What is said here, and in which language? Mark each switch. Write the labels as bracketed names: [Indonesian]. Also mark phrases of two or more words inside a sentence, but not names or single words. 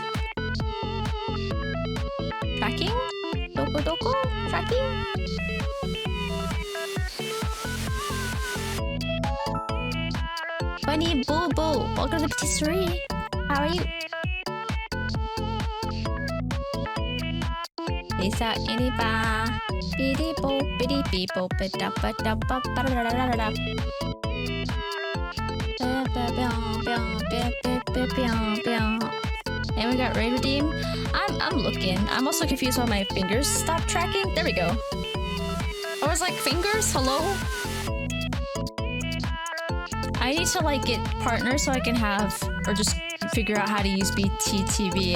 [English] Tracking? [Japanese] Doko doko? [English] Tracking? Bunny Boo Boo, welcome to the patisserie. How are you? Peace out, any ba. Biddy bo, biddy bee bo, bida ba da ba ba da da da da. And we got raid redeem. I'm looking. I'm also confused why my fingers stopped tracking. There we go. I was like, fingers? Hello? I need to like get partners so I can have, or just figure out how to use BTTV.